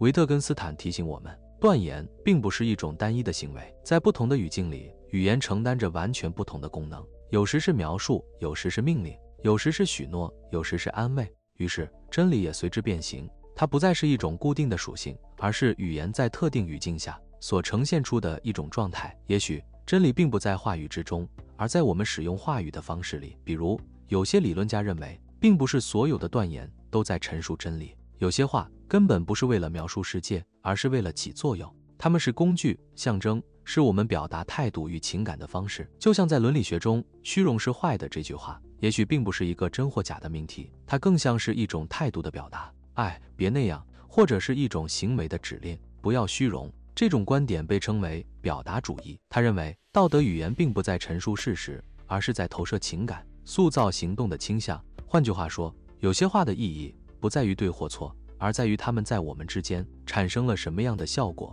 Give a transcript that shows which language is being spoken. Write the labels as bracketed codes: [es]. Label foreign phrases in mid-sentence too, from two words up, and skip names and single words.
[zh] 維特根斯坦提醒我們，斷言並不是一種單一的行為，在不同的語境裡，語言承擔着完全不同的功能，有時是描述，有時是命令，有時是許諾，有時是安慰。於是真理也隨之變形，它不再是一種固定的屬性，而是語言在特定語境下所呈現出的一種狀態。也許真理並不在話語之中，而在我們使用話語的方式裡。比如，有些理論家認為，並不是所有的斷言都在陈述真理，有些話根本不是為了描述世界，而是為了起作用。它們是工具、象徵，是我们表達態度與情感的方式。就像在倫理學中，虛榮是壞的這句話，也許並不是一個真或假的命題，它更像是一種態度的表達。哎，別那樣，或者是一種行為的指令，不要虛榮。這種觀點被稱為表達主義。他認為，道德語言並不在陳述事實，而是在投射情感，塑造行動的傾向。換句話說，有些話的意義不在於對或錯，而在於它們在我們之間產生了什麼樣的效果。